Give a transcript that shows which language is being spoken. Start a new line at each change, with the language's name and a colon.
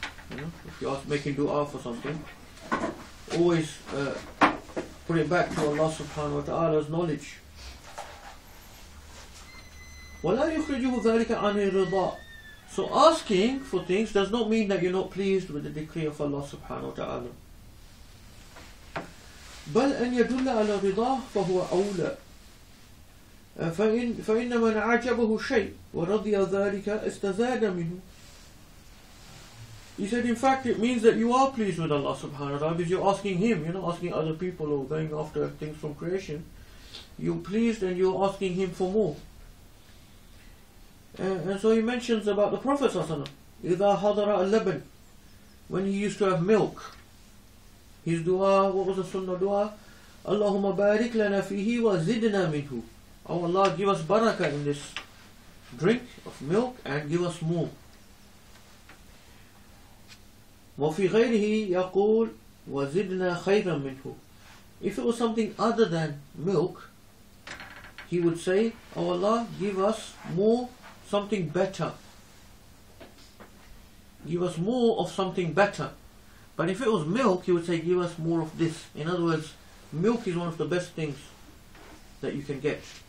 English: You know, if you're making dua for something, always put it back to Allah subhanahu wa ta'ala's knowledge.
Arabic: وَلَا يُخْرِجُهُ ذَلِكَ عَنِ الرِّضَاءِ.
English: So asking for things does not mean that you're not pleased with the decree of Allah subhanahu wa ta'ala.
Arabic: بل أن يدل على رضاه فهو أولى. فإن من عجبه شيء ورضي ذلك استزاد منه.
English: He said, in fact, it means that you are pleased with Allah subhanahu wa ta'ala because you're asking Him, you're not asking other people or going after things from creation. You're pleased and you're asking Him for more. And so he mentions about the Prophet ﷺ,
Arabic: إِذَا حَضَرَ اللَّبَنِ,
English: when he used to have milk. His dua, what was the sunnah dua?
Arabic: Allahumma barik lana fihi wa zidna minhu.
English: Oh Allah, give us barakah in this drink of milk and give us more.
Arabic: وفي غيره يقول وزدنا خيرا منه.
English: If it was something other than milk, he would say, oh Allah, give us more, something better. Give us more of something better. But if it was milk, he would say, give us more of this. In other words, milk is one of the best things that you can get.